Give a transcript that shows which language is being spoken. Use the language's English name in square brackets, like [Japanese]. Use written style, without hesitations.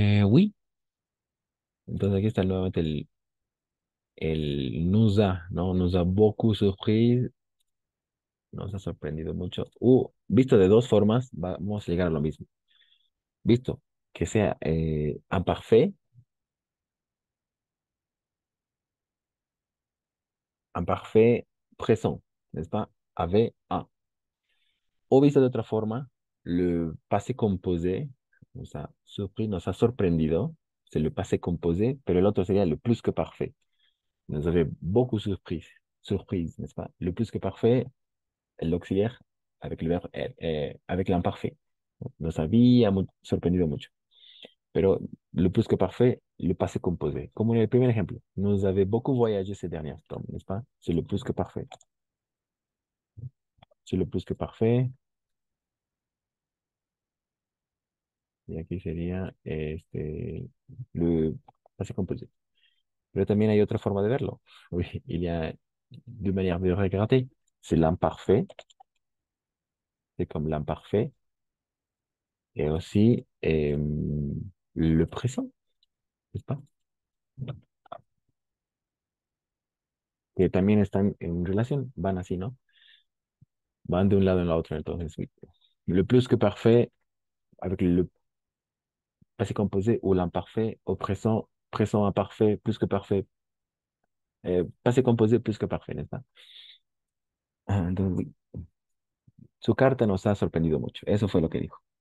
[Spanish] Oui, entonces aquí está nuevamente el nous a, ¿no? Nos ha beaucoup surpris, nos ha sorprendido mucho. Visto de dos formas, vamos a llegar a lo mismo. Visto que sea imparfait présent, n'est-ce pas? Avait un. O visto de otra forma, [French] le passé composé [Spanish] nos a surpris, nos ha sorprendido, [French] c'est le passé composé, [Spanish] pero el otro sería [French] le plus que parfait. Nous avait beaucoup surprise, n'est-ce pas? Le plus que parfait, l'auxiliaire avec le verbe, avec l'imparfait. [Spanish] Nos había sorprendido mucho. Pero le plus que parfait, le passé composé. Como en el primer ejemplo, [French] nous avait beaucoup voyagé ces derniers temps, [Spanish] n'est-ce pas? [French] C'est le plus que parfait. C'est le plus que parfait. [Spanish] Y aquí sería le passé composé. Pero también hay otra forma de verlo. [French] Oui, il y a deux manières de regarder. C'est l'imparfait, c'est comme l'imparfait, et aussi le présent, n'est-ce pas? [Spanish] Que también están en relación, van así, ¿no? Van de un lado en la otra, entonces, oui. [French] Le plus que parfait avec le passé composé ou l'imparfait au présent, présent imparfait, plus que parfait, passé composé plus que parfait, n'est-ce pas? [Spanish] Entonces, oui, su carta nos ha sorprendido mucho. Eso fue lo que dijo.